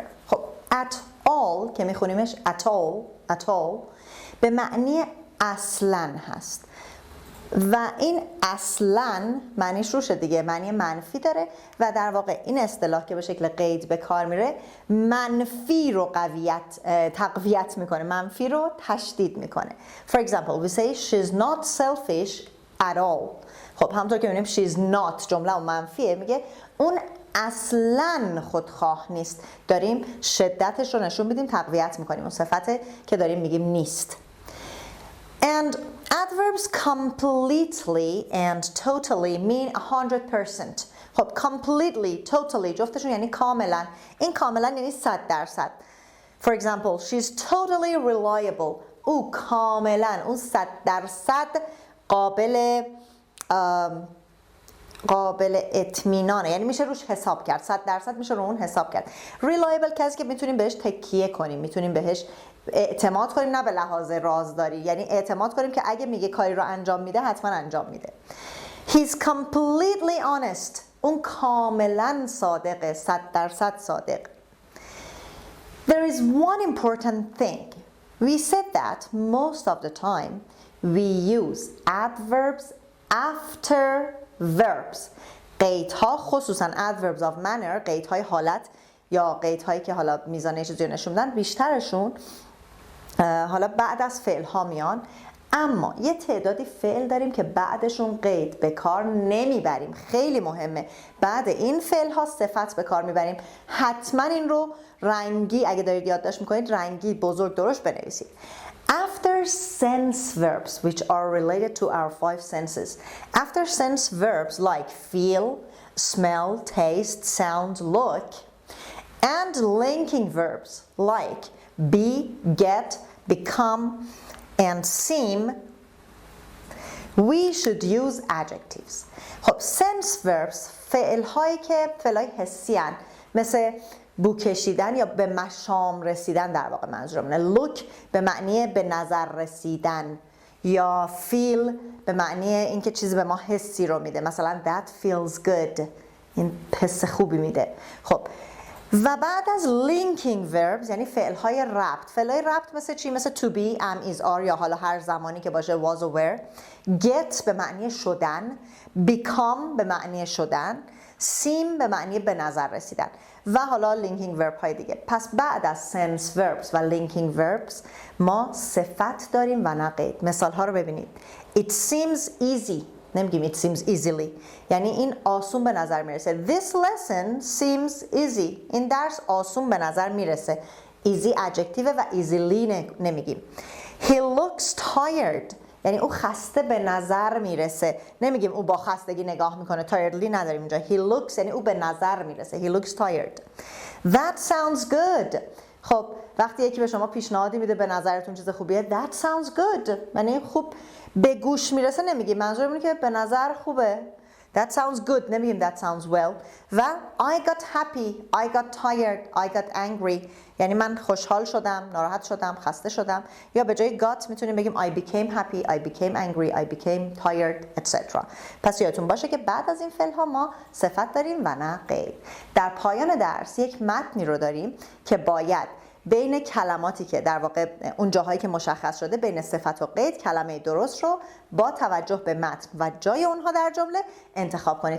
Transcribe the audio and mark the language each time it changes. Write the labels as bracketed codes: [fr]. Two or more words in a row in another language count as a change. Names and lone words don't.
[fa] خب [en] at all [fa] که میخونیمش [en] at all [fa] به معنی اصلاً هست و این اصلاً معنیش روشه دیگه، معنی منفی داره و در واقع این اصطلاح که به شکل قید به کار میره منفی رو تقویت میکنه، منفی رو تشدید میکنه. [en] For example we say she's not selfish at all. [fa] خب همونطور که میبینیم [en] she's not [fa] جمله اون منفیه، میگه اون اصلاً خودخواه نیست. داریم شدتش رو نشون میدیم، تقویت میکنیم اون صفته که داریم میگیم نیست. [en] And adverbs completely and totally mean 100%. [fa] خب [en] completely, totally [fa] جفتشون یعنی کاملا. این کاملا یعنی 100%. [en] For example, she's totally reliable. [fa] او کاملا، اون 100% قابل اطمینانه، یعنی میشه روش حساب کرد، 100% میشه رو اون حساب کرد. reliable کسی که میتونیم بهش تکیه کنیم، میتونیم بهش اعتماد کنیم، نه به لحاظ رازداری، یعنی اعتماد کنیم که اگه میگه کاری رو انجام میده حتما انجام میده. [en] He's completely honest. اون کاملا صادقه، 100% صادق. There is one important thing. We said that most of the time we use adverbs after verbs. [fa] قیدها خصوصا [en] adverbs of manner، [fa] قیدهای حالت یا قیدهایی که حالا میزانه چیزی رو نشون میدن، بیشترشون حالا بعد از فعل ها میان، اما یه تعدادی فعل داریم که بعدشون قید به کار نمیبریم. خیلی مهمه، بعد این فعل ها صفت به کار میبریم. حتما این رو رنگی اگه دارید یادداشت میکنید رنگی بزرگ درشت بنویسید. [en] After sense verbs which are related to our 5 senses. After sense verbs like feel, smell, taste, sound, look, and linking verbs like be, get, become, and seem, we should use adjectives. [fa] خب [en] sense verbs [fa] فعل‌هایی که فعل‌های حسی هستند، مثل بو کشیدن یا به مشام رسیدن در واقع منظورمونه. look به معنی به نظر رسیدن یا feel به معنی اینکه چیزی به ما حسی رو میده، مثلا [en] that feels good، [fa] این حس خوبی میده. خب و بعد از [en] linking verbs [fa] یعنی فعل‌های ربط. فعل‌های ربط مثل چی؟ مثل [en] to be, am, is, are [fa] یا حالا هر زمانی که باشه [en] was or were. [fa] get به معنی شدن، become به معنی شدن، seem به معنی به نظر رسیدن و حالا [en] linking verb [fa] های دیگه. پس بعد از [en] sense verbs [fa] و [en] linking verbs [fa] ما صفت داریم و نه قید. مثال ها رو ببینید. [en] It seems easy، نمیگیم it seems easily، [fa] یعنی این آسون به نظر میرسه. [en] This lesson seems easy، [fa] این درس آسون به نظر میرسه. [en] easy adjective و easily نمیگیم. He looks tired، [fa] یعنی او خسته به نظر میرسه. نمیگیم او با خستگی نگاه میکنه، tiredly نداریم اینجا. [en] He looks [fa] یعنی او به نظر میرسه. [en] He looks tired. That sounds good. [fa] خب وقتی یکی به شما پیشنهادی میده به نظرتون چیز خوبیه، [en] that sounds good [fa] یعنی خوب به گوش میرسه، نمیگیم، منظورمونه که به نظر خوبه. [en] That sounds good نمیگیم that sounds well. و I got happy, I got tired, I got angry [fa] یعنی من خوشحال شدم، ناراحت شدم، خسته شدم. یا به جای [en] got [fa] میتونیم بگیم [en] I became happy, I became angry, I became tired, etc. [fa] پس یادتون باشه که بعد از این فعل ها ما صفت داریم و نه قید. در پایان درس یک متنی رو داریم که باید بین کلماتی که در واقع اون جاهایی که مشخص شده بین صفت و قید کلمه درست رو با توجه به متن و جای اونها در جمله انتخاب کنید.